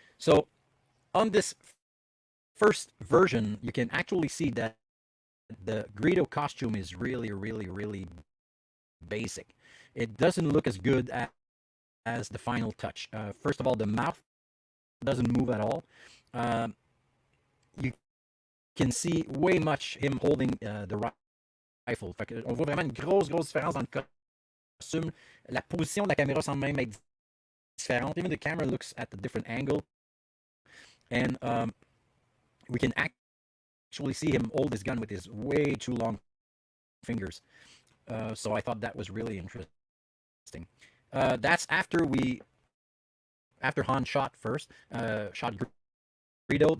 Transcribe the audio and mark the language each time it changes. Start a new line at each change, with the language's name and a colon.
English: So on this first version, you can actually see that the Greedo costume is really, really, really basic. It doesn't look as good as the final touch. First of all, the mouth doesn't move at all. You can see way much him holding the rifle.
French: Fait que on voit vraiment une grosse différence dans le costume. La position de la caméra semble même être différente.
English: Even the camera looks at a different angle. And we can actually see him hold his gun with his way too long fingers. So I thought that was really interesting. That's after Han shot first, shot Greedo.